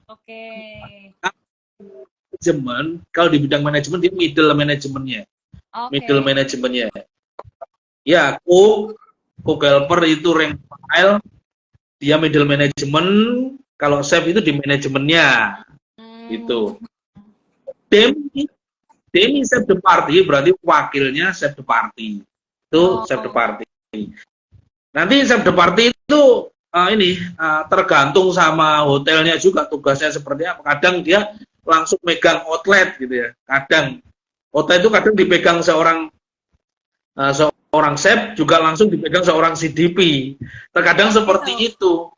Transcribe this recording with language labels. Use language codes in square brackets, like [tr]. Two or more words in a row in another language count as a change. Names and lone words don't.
[id] Manajemen, kalau di bidang manajemen dia middle manajemennya. Middle manajemennya. Ya, [en] cook helper [id] itu [en] rank file, [id] dia [en] middle management. [id] Kalau chef itu di manajemennya. Itu. [fr] Demi chef de partie [id] berarti wakilnya chef de partie. Itu [fr] chef de partie. [id] Nanti [fr] chef de partie [id] itu tergantung sama hotelnya juga tugasnya seperti apa. Kadang dia langsung megang outlet gitu ya. Kadang hotel itu kadang dipegang seorang chef, juga langsung dipegang seorang CDP. Terkadang seperti itu.